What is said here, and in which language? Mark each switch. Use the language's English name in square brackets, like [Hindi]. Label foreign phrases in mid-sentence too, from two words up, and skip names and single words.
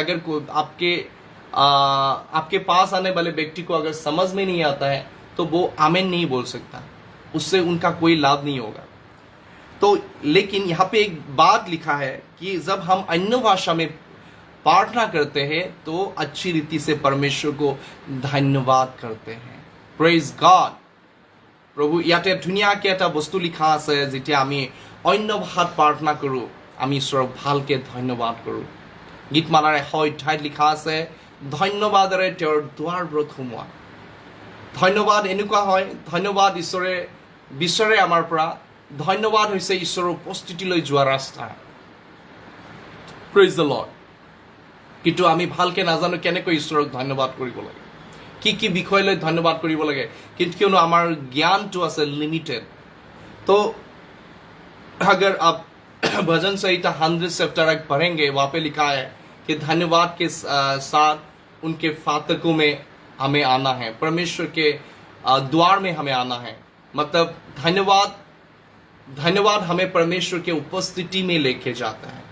[Hindi] अगर आपके पास आने वाले व्यक्ति को अगर समझ में नहीं आता है तो वो आमेन नहीं बोल सकता, उससे उनका कोई लाभ नहीं होगा। तो लेकिन यहाँ पे एक बात लिखा है कि जब हम अन्य भाषा में प्रार्थना करते हैं तो अच्छी रीति से परमेश्वर को धन्यवाद करते हैं। [English] Praise God. [Assamese] প্ৰভু ইয়াতে ধুনীয়াকৈ এটা বস্তু লিখা আছে, যেতিয়া আমি অন্য ভাষাত প্ৰাৰ্থনা কৰো আমি ঈশ্বৰক ভালকে ধন্যবাদ কৰো। গীতমালাৰ 100 অধ্যায়ত লিখা আছে, ধন্যবাদৰে তেওঁৰ দুৱাৰবোৰত সোমোৱা। ধন্যবাদ এনেকুৱা হয়, ধন্যবাদ ঈশ্বৰে বিচাৰে আমাৰ পৰা। ধন্যবাদ হৈছে ঈশ্বৰৰ উপস্থিতিলৈ যোৱা ৰাস্তা। [English] Praise the Lord. [Assamese] কিন্তু আমি ভালকে নাজানো কেনেকৈ ঈশ্বৰক ধন্যবাদ কৰিব লাগে, কি বিষয় লৈ ধন্যবাদ কৰিব লাগে, কিন্তু কিয়নো আমাৰ জ্ঞানটো আছে লিমিটেড। [Hindi] तो अगर आप भजन संहिता 100 चैप्टर पढ़ेंगे वहां पे लिखा है कि धन्यवाद के साथ उनके फाटकों में हमें आना है, परमेश्वर के द्वार में हमें आना है। मतलब धन्यवाद हमें परमेश्वर के उपस्थिति में लेके जाता है।